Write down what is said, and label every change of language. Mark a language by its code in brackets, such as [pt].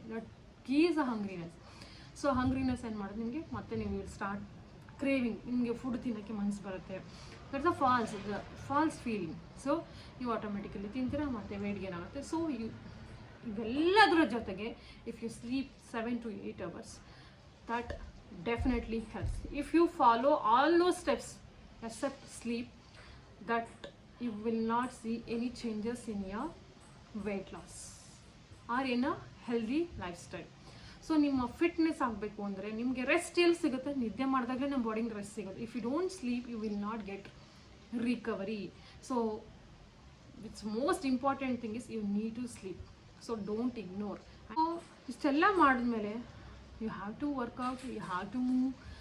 [kn] That is a ಹಂಗ್ರಿನೆಸ್. So ಹಂಗ್ರಿನೆಸ್ ಏನು ಮಾಡುತ್ತೆ ನಿಮಗೆ, ಮತ್ತೆ ನೀವು [en] will start craving, [kn] ನಿಮಗೆ ಫುಡ್ ತಿನ್ನೋಕ್ಕೆ ಮನಸ್ಸು ಬರುತ್ತೆ. [en] That's a false feeling. [kn] So ನೀವು ಆಟೋಮೆಟಿಕಲಿ ತಿಂತೀರಾ, ಮತ್ತು ವೇಟ್ ಗೇನ್ ಆಗುತ್ತೆ. [en] so [kn] ಇವೆಲ್ಲದರ ಜೊತೆಗೆ [en] If you sleep 7 to 8 hours, that definitely helps. If you follow all those steps except sleep, that you will not see any changes in your weight loss or in a healthy lifestyle. [kn] So ನಿಮ್ಮ fitness ಆಗಬೇಕು ಅಂದರೆ ನಿಮಗೆ rest ಎಲ್ಲಿ ಸಿಗುತ್ತೆ, ನಿದ್ದೆ ಮಾಡಿದಾಗಲೇ ನಮ್ಮ ಬಾಡಿಗೆ rest ಸಿಗುತ್ತೆ. [en] If you don't sleep you will not get recovery. So it's most important thing is you need to sleep. So don't ignore. So [kn] ಇಷ್ಟೆಲ್ಲ ಮಾಡಿದ್ಮೇಲೆ [en] You have to work out, you have to move.